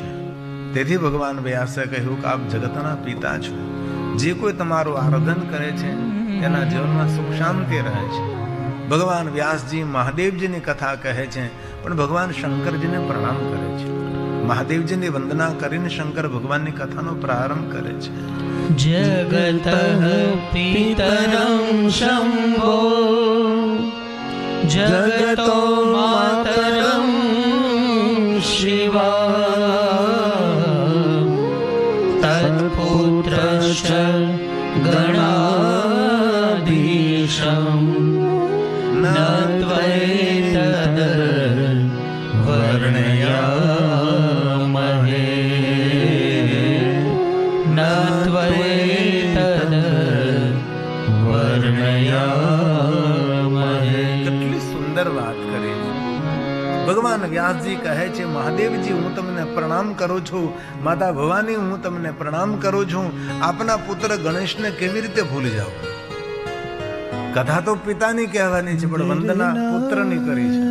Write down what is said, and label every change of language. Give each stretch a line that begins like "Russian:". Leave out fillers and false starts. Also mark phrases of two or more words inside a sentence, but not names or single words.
Gujarati: તેથી ભગવાન વ્યાસે કહ્યું કે આપ જગતના પિતા છો, જે કોઈ તમારું આરાધન કરે છે તેના જીવનમાં સુખ શાંતિ રહે છે। ભગવાન વ્યાસજી મહાદેવજીની કથા કહે છે, પણ ભગવાન શંકરજીને પ્રણામ કરે છે। મહાદેવજીની વંદના કરીને શંકર ભગવાનની કથાનો પ્રારંભ કરે છે।
Sanskrit: जगतः पितरं शंभो, जगतो मातरं शिवा, तत्पुत्रश्च गणाधीशं, न त्वैतद् वर्णयामहे, न त्वैतद् वर्णयामहे।
Gujarati: કેટલી સુંદર વાત કરી છે। ભગવાન વ્યાસજી કહે છે, મહાદેવજી હું તમને પ્રણામ કરું છું, માતા ભવાની હું તમને પ્રણામ કરું છું, આપના પુત્ર ગણેશને કેવી રીતે ભૂલી જાઓ? કથા તો પિતાની કહેવાની છે, પણ વંદના પુત્રની કરી છે।